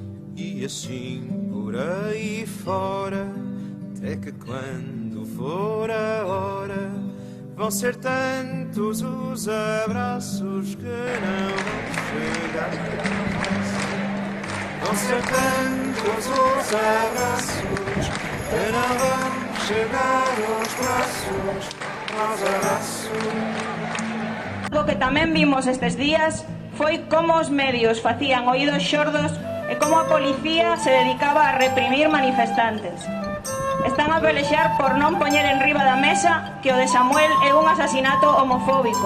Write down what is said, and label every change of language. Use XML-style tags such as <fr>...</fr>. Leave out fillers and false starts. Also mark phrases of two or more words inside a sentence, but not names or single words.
<pt>E assim por aí fora, até que quando for a hora, vão ser tantos os abraços que não vão chegar. Vão ser tantos os abraços que não vão chegar aos braços, aos abraços.</pt> <gl>Algo que tamén vimos estes días foi como os medios facían oídos xordos e como a policía se dedicaba a reprimir manifestantes. Están a pelexar por non poñer en riba da mesa que o de Samuel é un asasinato homofóbico.</gl>